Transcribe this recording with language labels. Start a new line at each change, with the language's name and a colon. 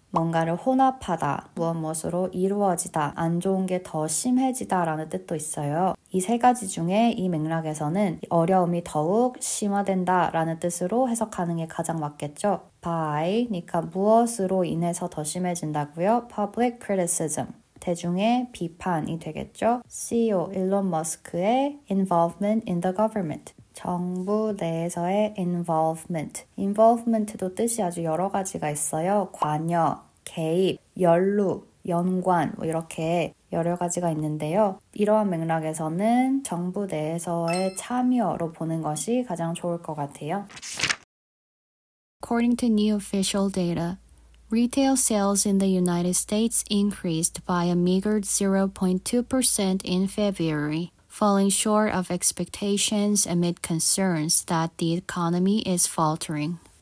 Korean: 뭔가를 혼합하다, 무엇으로 이루어지다, 안 좋은 게 더 심해지다 라는 뜻도 있어요. 이 세 가지 중에 이 맥락에서는 어려움이 더욱 심화된다 라는 뜻으로 해석하는 게 가장 맞겠죠. by니까 무엇으로 인해서 더 심해진다고요?
English: public criticism.
Korean: 대중의 비판이 되겠죠.
English: CEO 일론 머스크의 involvement in the government.
Korean: 정부 내에서의 involvement. involvement도 뜻이 아주 여러 가지가 있어요. 관여, 개입, 연루, 연관 이렇게 여러 가지가 있는데요. 이러한 맥락에서는 정부 내에서의 참여로 보는 것이 가장 좋을 것 같아요.
English: According to new official data, retail sales in the United States increased by a meager 0.2% in February, falling short of expectations amid concerns that the economy is faltering.